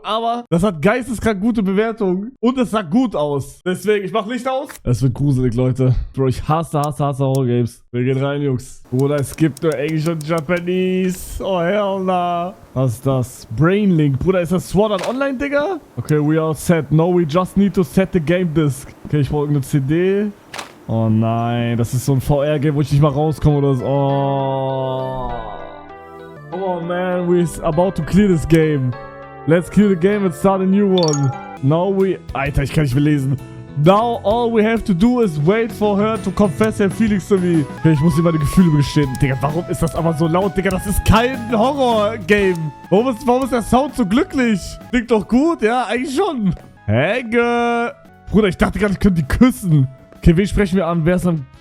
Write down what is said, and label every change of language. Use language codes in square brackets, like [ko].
[de] Aber das hat geisteskrank gute Bewertungen. Und es sah gut aus. Deswegen, ich mach Licht aus. Es wird gruselig, Leute. Bro, ich hasse Horror-Games. Wir gehen rein, Jungs. Bruder, es gibt nur Englisch und Japanese. [en] Oh, hell nah. [de] Was ist das? Brainlink. Bruder, ist das Sword Art Online, Digga? [en] Okay, we are set. No, we just need to set the game disc. [de] Okay, ich brauche eine CD. Oh nein, das ist so ein VR-Game, wo ich nicht mal rauskomme oder so. [en] Oh. Come on, man. We're about to clear this game. Let's clear the game and start a new one. Now we... [de] Alter, ich kann nicht mehr lesen. [en] Now all we have to do is wait for her to confess her feelings to me. [de] Okay, ich muss ihr meine Gefühle gestehen. Digga, warum ist das aber so laut, Digga? Das ist kein Horror-Game. Warum ist der Sound so glücklich? Klingt doch gut, ja? Eigentlich schon. Hey, Girl. Bruder, ich dachte gerade, ich könnte die küssen. Okay, wen sprechen wir an? Wer ist am...